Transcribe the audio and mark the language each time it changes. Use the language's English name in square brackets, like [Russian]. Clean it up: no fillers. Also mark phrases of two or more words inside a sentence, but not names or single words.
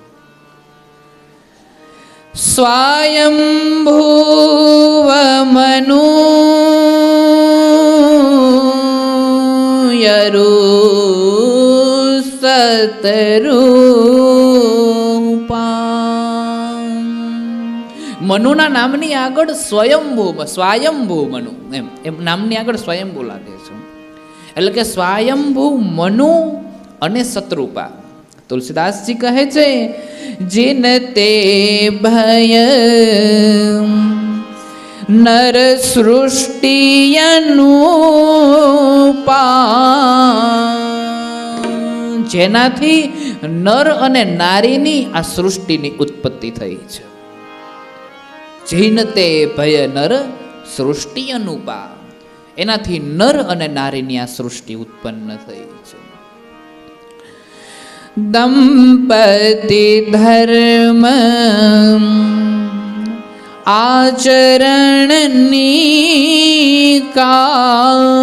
[Gujarati] સ્વયંભૂવ મનુ યરુ સતરૂપા. મનુના નામની આગળ સ્વયંભૂ મનુ એમ નામની આગળ સ્વયંભૂ લાગે છે. એટલે કે સ્વયંભૂ મનુ અને સતરૂપા. તુલસીદાસજી કહે છે, [Awadhi] जिन ते भय नर सृष्टि अनुपा. [Gujarati] જેનાથી નર અને નારીની આ સૃષ્ટિની ઉત્પત્તિ થઈ છે. [Awadhi] जिन ते भय नर सृष्टि अनुपा, [Gujarati] એનાથી નર અને નારીની આ સૃષ્ટિ ઉત્પન્ન થઈ છે. દંપતિ ધર્મ આચરણની કા.